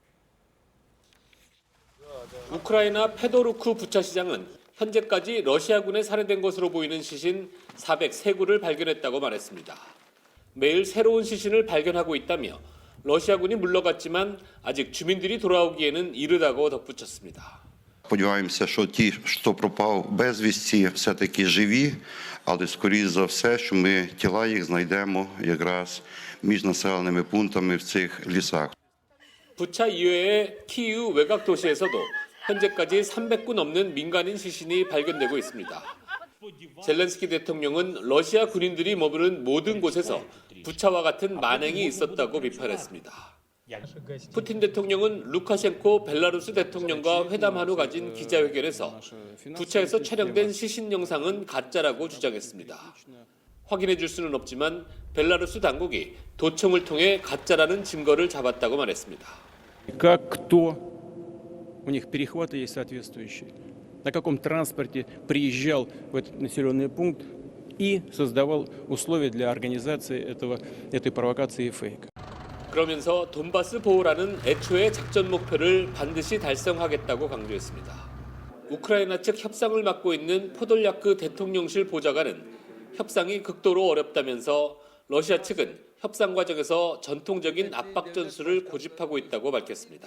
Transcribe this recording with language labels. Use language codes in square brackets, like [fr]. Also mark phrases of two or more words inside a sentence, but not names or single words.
[ko] 우크라이나 페도루크 부차시장은 현재까지 러시아군에 살해된 것으로 보이는 시신 403구를 발견했다고 말했습니다. 매일 새로운 시신을 발견하고 있다며 러시아군이 물러갔지만 아직 주민들이 돌아오기에는 이르다고 덧붙였습니다. [uk] Сподіваємося, що ті, хто пропав безвісті, все-таки живі, але скоріше за все, що ми тіла їх знайдемо якраз між населеними пунктами в цих лісах. [ko] 부차 이외의 키이우 외곽 도시에서도 현재까지 300구 넘는 민간인 시신이 발견되고 있습니다. 젤렌스키 대통령은 러시아 군인들이 머무른 모든 곳에서 부차와 같은 만행이 있었다고 비판했습니다. 푸틴 대통령은 루카셴코 벨라루스 대통령과 회담한 후 가진 기자회견에서 부차에서 촬영된 시신 영상은 가짜라고 주장했습니다. 확인해 줄 수는 없지만 벨라루스 당국이 도청을 통해 가짜라는 증거를 잡았다고 말했습니다. [ru] Как кто? У них перехваты есть соответствующие. На каком транспорте приезжал в этот населенный пункт и создавал условия для организации этой провокации и фейка. [ko] 그러면서 돈바스 보호라는 애초의 작전 목표를 반드시 달성하겠다고 강조했습니다. 우크라이나 측 협상을 맡고 있는 포돌야크 대통령실 보좌관은 협상이 극도로 어렵다면서 러시아 측은 협상 과정에서 전통적인 압박 전술을 고집하고 있다고 밝혔습니다.